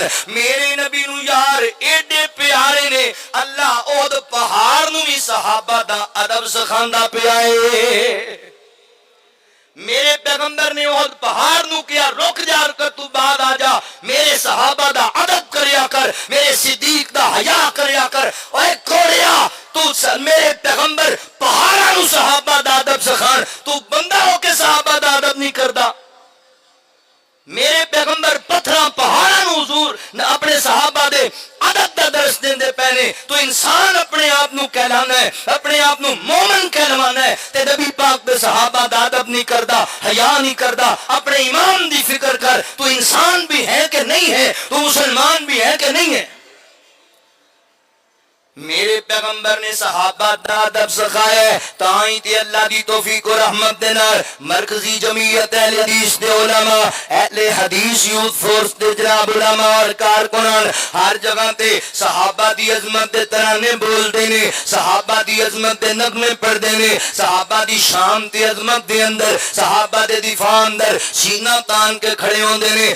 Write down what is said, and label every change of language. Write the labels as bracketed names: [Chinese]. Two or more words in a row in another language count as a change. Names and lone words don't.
[Punjabi] میرے نبی نو یار ایڈے پیارے نے، اللہ احد پہاڑ نو بھی صحابہ دا ادب سکھاندا پیا ہے۔ میرے پیغمبر نے احد پہاڑ نو کیا رک جا کر تو بعد آ جا، میرے صحابہ دا ادب کریا کر، میرے صدیق دا حیا کریا کر۔ اوے کھوڑیا تو میرے پیغمبر پہاڑاں نو صحابہ دا ادب سکھان، تو بندہ ہو کے صحابہ دا ادب نہیں کردا۔ میرے پیغمبر پتھراں پہاڑاں نو حضور اپنے صحابہ دے ادب دا درس دیندے پہنے، تو انسان اپنے آپ نو کہلانا ہے، اپنے آپ نو مومن کہلوانا ہے، تے نبی پاک دے صحابہ دا ادب نہیں کردا، حیا نہیں کردا۔ اپنے ایمان دی فکر کر، تو انسان بھی ہے کہ نہیں ہے، تو مسلمان بھی ہے کہ نہیں ہے۔ میرے پیغمبر نے صحابہ دا ادب سکھایا ہے، تائیں تے اللہ دی توفیق و رحمت دے نال مرکزی جمعیت اہل حدیث دے علماء، اہل حدیث یوتھ فورس دے جناب علماء اور کارکنان ہر جگہ تے صحابہ دی عظمت دے ترانے بول دے نے، صحابہ دی عظمت دے نغمے پڑھ دے نے، صحابہ دی شان تے عظمت دے اندر، صحابہ دے دفاع اندر سینہ تان کے کھڑے ہوندے نے۔